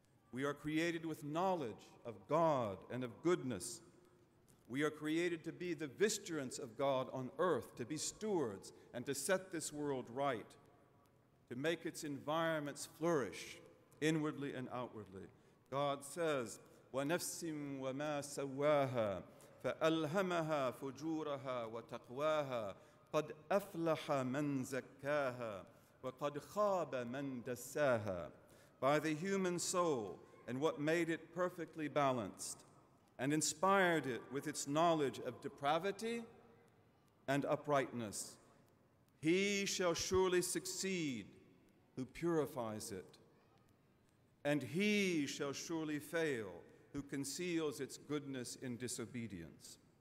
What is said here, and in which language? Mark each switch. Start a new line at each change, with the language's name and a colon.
English: We are created with knowledge of God and of goodness. We are created to be the vicegerents of God on earth, to be stewards and to set this world right, to make its environments flourish inwardly and outwardly.
Arabic: God says, وَنَفْسٍ وَمَا سَوَّاهَا فَأَلْهَمَهَا فُجُورَهَا وَتَقْوَاهَا قَدْ أَفْلَحَ مَنْ زَكَّاهَا وَقَدْ خَابَ مَنْ دَسَّاهَا.
English: By the human soul and what made it perfectly balanced, and inspired it with its knowledge of depravity and uprightness. He shall surely succeed who purifies it, and he shall surely fail who conceals its goodness in disobedience.